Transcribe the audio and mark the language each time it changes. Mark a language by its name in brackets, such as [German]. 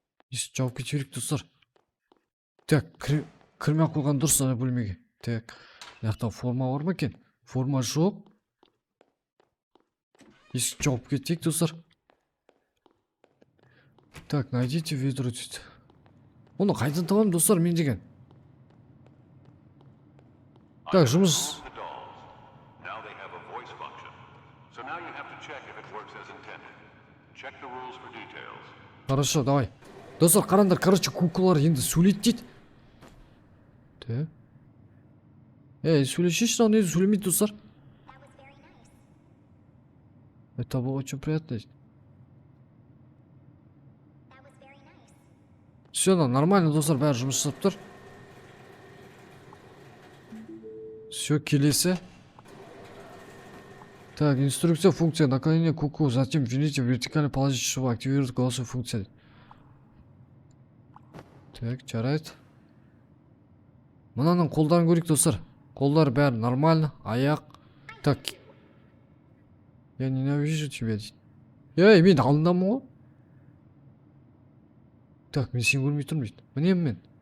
[Kazakh] Есік жауып кету керек, достар. Так, кірмей-ақ қойған дұрыс ана бөлмеге. Так, мынакта форма бармы экен? Форма жок. Эшик жауып кетейик, достар. Так, [Russian] найдите ведро [Kazakh] дейді. Оны қайдан табамын, достар, мен деген? Так, жұмыс. [English] Now they have a voice function. So now you have to check if it works as intended. Check the rules for details. [Russian] Хорошо, давай. [Kazakh] Достар, қараңдар, короче, куклалар енді сөйлейді дейді. Так. Сөйлешеші, ана енді сөйлемейді, достар. [Russian] Это было очень приятно. [Kazakh] Все, нормально, достар, бәрі жұмыс жасап тұр. Все, келесі. [Russian] Так, инструкция, функция наклонения куклы, затем введите в вертикальное положение, чтобы активировать голосовую функцию. [Kazakh] Так, жарайды. Мынаның қолдарын көрейік, достар. Қолдар бәрі нормально, аяқ. Так. [Russian] Я ненавижу тебя. [Kazakh] Мен алдындамын ғой. Так, мен сен көрмей тұрмын дейді. Мінемін мен.